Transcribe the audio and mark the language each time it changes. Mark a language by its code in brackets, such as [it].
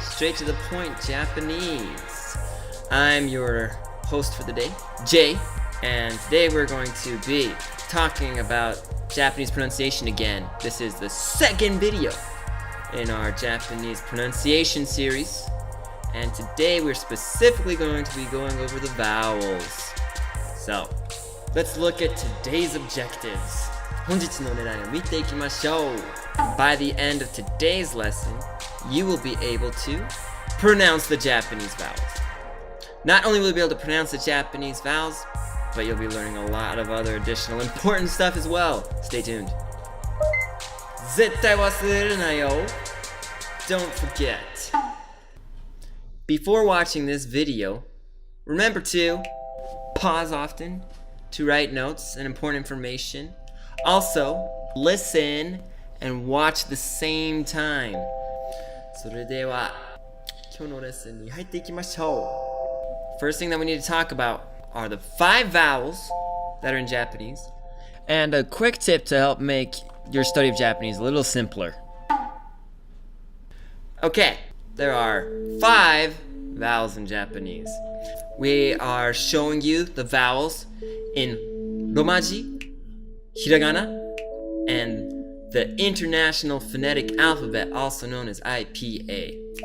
[en] Straight to the point Japanese. I'm your host for the day, Jay, and today we're going to be talking about Japanese pronunciation again. This is the second video in our Japanese pronunciation series, and today we're specifically going to be going over the vowels. So, let's look at today's objectives. [ja] 本日の狙いを見ていきましょう. [en] By the end of today's lesson, you will be able to pronounce the Japanese vowels. Not only will you be able to pronounce the Japanese vowels, but you'll be learning a lot of other additional important stuff as well. Stay tuned. [ja] 絶対忘れるなよ. [en] Don't forget. Before watching this video, remember to pause often to write notes and important information. Also, listen and watch the same time. [ja] それでは今日のレッスンに入っていきましょう. [en] First thing that we need to talk about are the 5 vowels that are in Japanese, and a quick tip to help make your study of Japanese a little simpler. Okay, there are 5 vowels in Japanese. We are showing you the vowels in Romaji, Hiragana, and the International Phonetic Alphabet, also known as IPA.